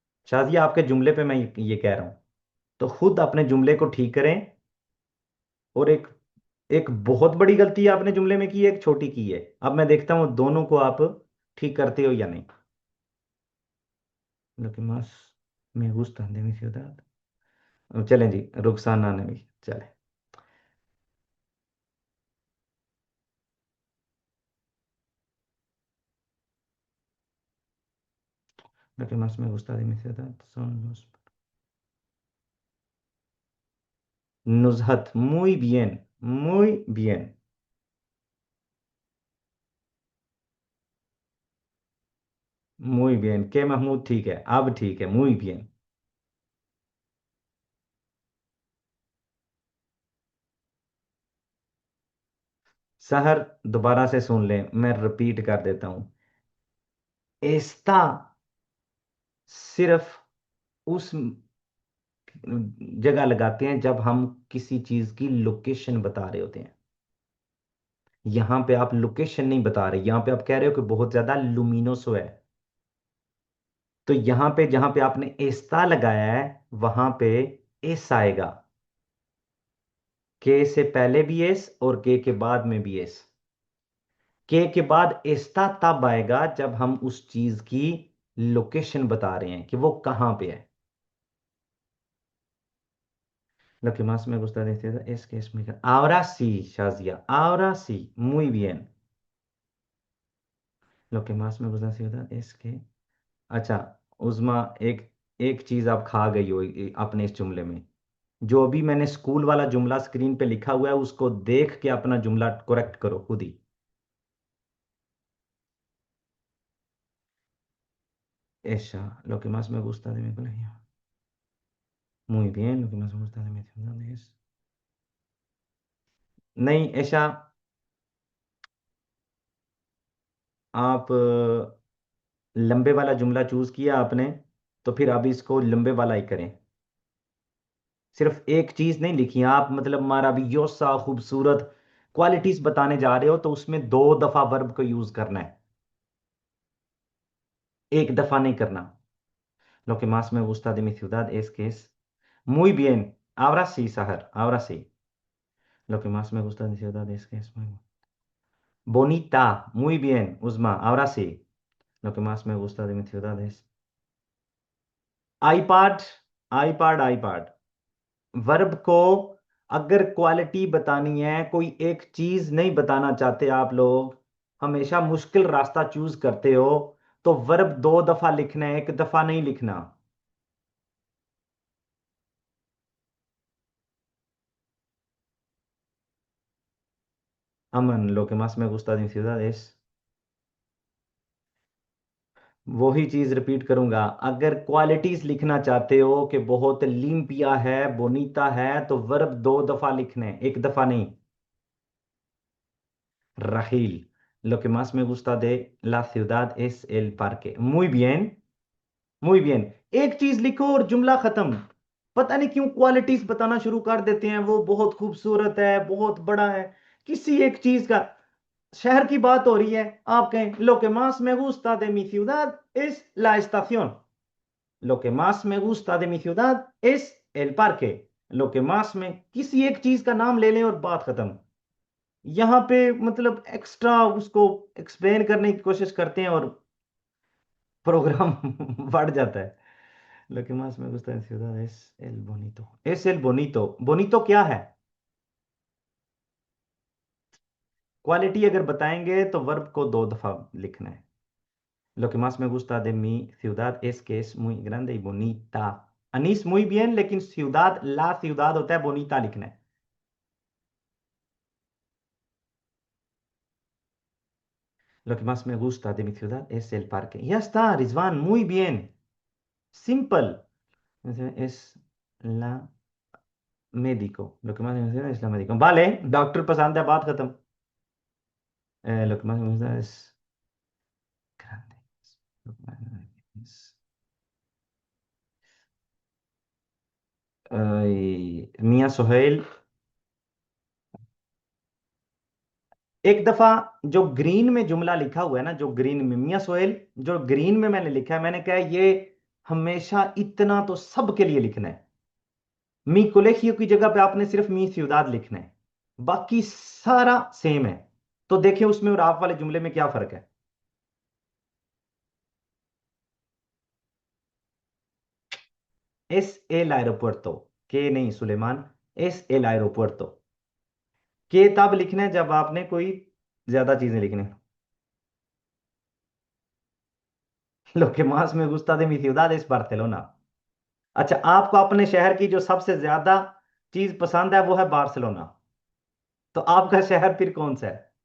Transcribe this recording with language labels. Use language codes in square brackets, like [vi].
[hi] शाजिया, आपके जुमले पे मैं ये कह रहा हूं, तो खुद अपने जुमले को ठीक करें। और एक एक बहुत बड़ी गलती आपने जुमले में की है, एक छोटी की है। अब मैं देखता हूं दोनों को आप ठीक करते हो या नहीं। [es] Lo que más me gusta de mi ciudad। [hi] अब चलें जी, रुखसाना ने भी चले। [es] Lo que más me gusta de mi ciudad son los नुजहत। muy bien, muy bien, muy bien। [hi] के महमूद ठीक है, अब ठीक है, [es] muy bien। [hi] सहर, दोबारा से सुन लें, मैं रिपीट कर देता हूं। एस्ता सिर्फ उस जगह लगाते हैं जब हम किसी चीज की लोकेशन बता रहे होते हैं। यहां पे आप लोकेशन नहीं बता रहे, यहां पे आप कह रहे हो कि बहुत ज्यादा लुमिनोसो है। तो यहां पे जहां पे आपने एस्ता लगाया है वहां पे एस आएगा। के से पहले भी एस और के बाद में भी एस। के बाद एस्ता तब आएगा जब हम उस चीज की लोकेशन बता रहे हैं कि वो कहां पे है। [es] Lo que más me gusta de este es que es muy grande। Ahora sí, Shazia, ahora sí, muy bien। Lo que más me gusta de esta ciudad es que, [hi] अच्छा, उज़मा, एक एक चीज आप खा गई हो अपने इस जुमले में। जो अभी मैंने स्कूल वाला जुमला स्क्रीन पे लिखा हुआ है उसको देख के अपना जुमला करेक्ट करो खुद ही। ऐसा, [es] lo que más me gusta de mi colegio। muy bien, lo que más me gusta de mi ciudad es, [hi] नहीं ऐसा, आप लंबे वाला जुमला चूज किया आपने, तो फिर अब इसको लंबे वाला ही करें। सिर्फ एक चीज नहीं लिखी आप, मतलब मारा भी योसा खूबसूरत क्वालिटीज बताने जा रहे हो तो उसमें 2 दफा वर्ब को यूज करना है, एक दफा नहीं करना। [es] Lo que más me gusta de mi ciudad es que es muy bien। Ahora sí, Sahar, ahora sí. Lo que más me gusta de ciudad es que es muy bonita. Muy bien, Usma, ahora sí. Lo que más me gusta de mi ciudad es iPad, iPad, iPad। [hi] Verb को अगर quality बतानी है, कोई एक चीज नहीं बताना चाहते आप लोग, हमेशा मुश्किल रास्ता चूज करते हो, तो वर्ब दो दफा लिखना है, एक दफा नहीं लिखना। अमन, [es] lo que más me gusta de mi ciudad es, [hi] वही चीज रिपीट करूंगा, अगर क्वालिटीज लिखना चाहते हो कि बहुत लिम्पिया है, बोनीता है, तो वर्ब दो दफा लिखना है, एक दफा नहीं। [es] Rahil, lo que más me gusta de la ciudad es el parque। muy bien, muy bien। [hi] एक चीज लिखो और जुमला खत्म। पता नहीं क्यों क्वालिटीज बताना शुरू कर देते हैं, वो बहुत खूबसूरत है, बहुत बड़ा है, किसी एक चीज का। शहर की बात हो रही है, आप कहें [es] lo que más me gusta de mi ciudad es la estación। lo que más me gusta de mi ciudad es el parque। lo que más [hi] में किसी एक चीज का नाम ले लें और बात खत्म। यहाँ पे मतलब एक्स्ट्रा उसको एक्सप्लेन करने की कोशिश करते हैं और प्रोग्राम बढ़ जाता है। [es] Lo que más me gusta de ciudad es el bonito। es el bonito। [hi] bonito क्या है? क्वालिटी अगर बताएंगे तो वर्ब को दो दफा लिखना है। [es] Lo que más me gusta de mi ciudad es que es muy grande y bonita। [hi] Anees, [es] muy bien, [hi] लेकिन ciudad, [es] la ciudad [hi] होता है, bonita लिखना है। [es] Lo que más me gusta de mi ciudad es el parque। ya está, Rizwan, muy bien, simple। es la médico। lo que más me emociona es la médico। [hi] vale, doctor पसंद है, बात खत्म। [es] lo que más me gusta es grande। lo que más me gusta es- [hi] मियां सुहेल, एक दफा जो green में जुमला लिखा हुआ है ना, जो ग्रीन में, मियां सुहेल, जो ग्रीन में मैंने लिखा है, मैंने कहा है, ये हमेशा इतना तो सबके लिए लिखना है। [es] मी कोलेखियो [hi] की जगह पे आपने सिर्फ [es] मी सिउदाद [hi] लिखना है, बाकी सारा सेम है। तो देखिए उसमें और आप वाले जुमले में क्या फर्क है। [es] Es el aeropuerto। [hi] के नहीं [es] सुलेमान, es el aeropuerto। [hi] के तब लिखना है जब आपने कोई ज्यादा चीजें लिखनी है। [es] Lo que más me gusta de mi ciudad es Barcelona। [hi] अच्छा, आपको अपने शहर की जो सबसे ज्यादा चीज पसंद है वो है बार्सिलोना, तो आपका शहर फिर कौन सा है?